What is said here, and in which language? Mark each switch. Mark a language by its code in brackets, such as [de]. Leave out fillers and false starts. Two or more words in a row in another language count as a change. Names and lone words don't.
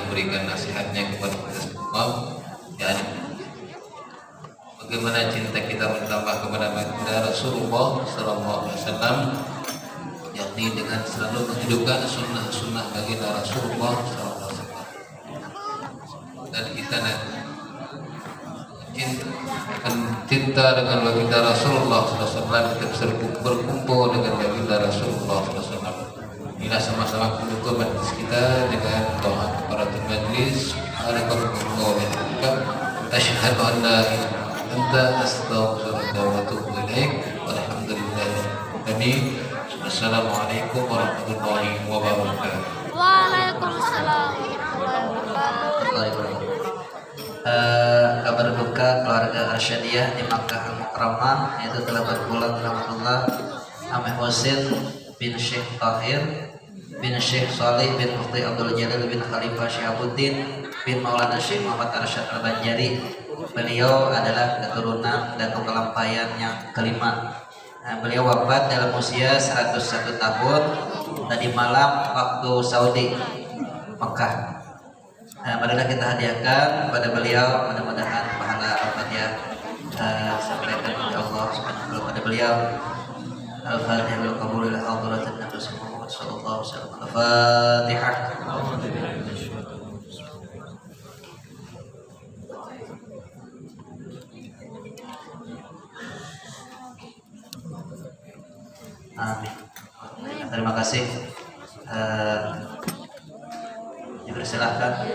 [id] berikan nasihatnya kepada kita semua, dan bagaimana cinta kita bertambah kepada baginda Rasulullah [ar] صلى الله عليه وسلم, [id] yakni dengan selalu menghidupkan sunnah-sunnah baginda Rasulullah [ar] صلى الله عليه وسلم, [id] dan kita cinta dengan baginda Rasulullah [ar] صلى الله عليه وسلم, [id] kita bisa berkumpul dengan baginda Rasulullah [ar] صلى الله عليه وسلم. [id] Bila sama-sama mendukung majlis kita dengan doa [ar] كفارة المجلس. أشهد أن لا إله إلا أنت أستغفرك وأتوب إليك. والحمد لله رب العالمين. السلام عليكم ورحمة الله وبركاته. وعليكم السلام ورحمة الله وبركاته. [id] Kabar duka keluarga Arsyadiyah di Makkah Al-Mukarramah, yaitu telah berpulang rahmatullah Ahmad Husin bin Syekh Tahir bin Syekh Salih bin Mufti Abdul Jalil bin Khalifah Syihabuddin bin Maulana Syekh Muhammad Arsyad Al-Banjari. Beliau adalah keturunan Datuk Kelampayan yang kelima. Beliau wafat dalam usia 101 tahun tadi malam waktu Saudi Mekah. Marilah kita hadiahkan kepada beliau, mudah-mudahan pahala Al-Fatihah sampaikan kepada Allah [ar] سبحانه وتعالى [id] kepada beliau. [ar] الفاتحة بالقبول إلى حضرة النبي محمد صلى الله عليه وسلم. الفاتحة. آمين. [id] Terima kasih. Dipersilahkan.